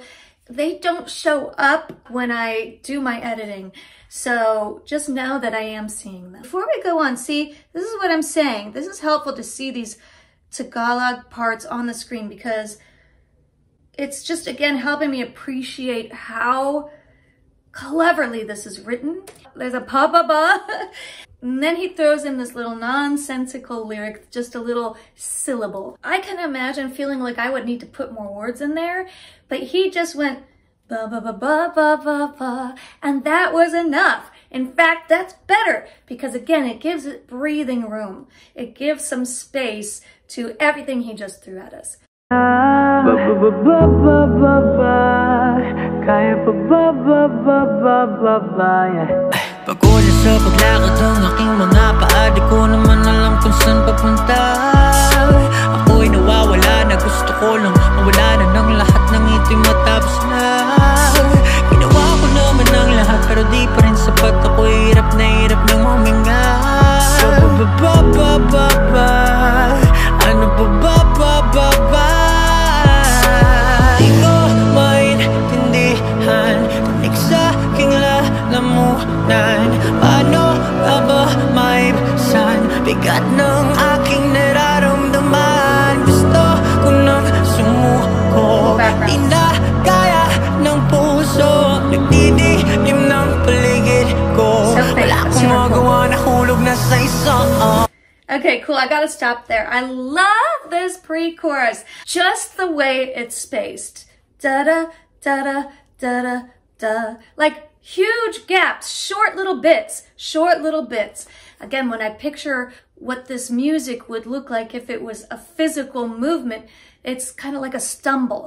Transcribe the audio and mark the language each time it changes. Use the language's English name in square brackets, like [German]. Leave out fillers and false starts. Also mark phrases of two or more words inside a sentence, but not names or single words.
[English] They don't show up when I do my editing, so just know that I am seeing them. Before we go on, see, this is what I'm saying. This is helpful to see these Tagalog parts on the screen because it's just, again, helping me appreciate how cleverly this is written. There's a pa-ba-ba, and then he throws in this little nonsensical lyric, just a little syllable. I can imagine feeling like I would need to put more words in there, but he just went ba-ba-ba-ba-ba-ba-ba, and that was enough. In fact, that's better because, again, it gives it breathing room. It gives some space to everything he just threw at us. [Filipino] Pagod na sa paglakad ng aking mga paa, di ko naman alam kung saan papunta. Ako'y nawawala na, gusto ko lang mawala na ng lahat ng ito'y matapos na. Ginawa ko naman ang lahat pero di pa rin sapat. Ako'y hirap na hirap ng huminga. Ba-ba-ba-ba-ba, ano ba-ba-ba-ba-ba? Di ko maintindihan, tinig sa aking lalamunan. Paano ka ba maibsan bigat ng aking nararamdaman? Gusto ko nang sumuko, di na kaya ng puso. Nagdidilim ng paligid ko, wala akong magawa, nahulog na sa isang. [English] Okay, cool. I gotta stop there. I love this pre-chorus. Just the way it's spaced. Da-da, da-da, da-da, da. Like huge gaps, short little bits. Again, when I picture what this music would look like if it was a physical movement, it's kind of like a stumble.